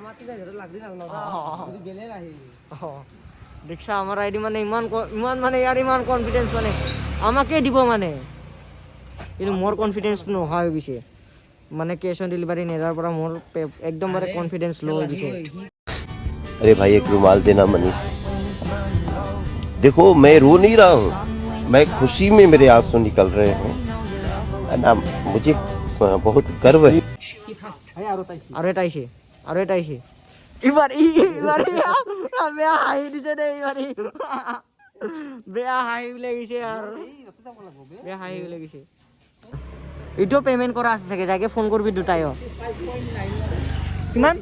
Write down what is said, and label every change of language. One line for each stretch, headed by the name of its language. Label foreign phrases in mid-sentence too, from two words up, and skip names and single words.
Assamese: দেখছা আমাৰ আইডি মানে ইমান মানে ইয়াৰ ইমান কনফিডেন্স মানে আমাকে দিব মানে কিন্তু মোৰ কনফিডেন্সটো নোহোৱা হৈ গৈছে মানে
English: cash on delivery
Assamese: নেদাৰ পৰা মোৰ একদম বাৰে কনফিডেন্স ল' হৈ গৈছে
Hindi: अरे भाई एक रुमाल देना मनीष देखो मैं रो नहीं रहा हूँ मैं खुशी में मेरे आंसू निकल रहे हैं ना मुझे बहुत गर्व है
Assamese: আৰু এটা আহিছে এইবাৰ বেয়া হাঁহি দিছে দেই বেয়া হাঁহি লাগিছে আৰু বেয়া হাঁহি লাগিছে এইটো পে'মেণ্ট কৰা আছে চাগে যাকে ফোন কৰিবি দুটাই কিমান